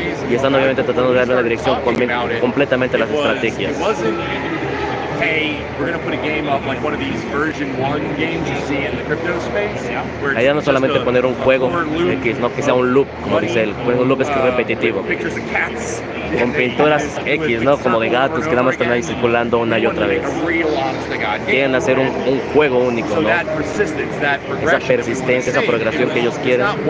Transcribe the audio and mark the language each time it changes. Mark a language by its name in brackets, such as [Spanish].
[Spanish] Y están obviamente tratando de darle una dirección completamente a las estrategias. [English] Hey, we're going to put a game up like one of these version 1 games you see in the crypto space. [Spanish] La idea no es solamente poner un juego X, no que sea un loop, como dice él. Un loop es que es repetitivo. Con pinturas X, ¿no? Como de gatos que nada más están ahí circulando una y otra vez. Quieren hacer un juego único, ¿no? Esa persistencia, esa progresión que ellos quieren.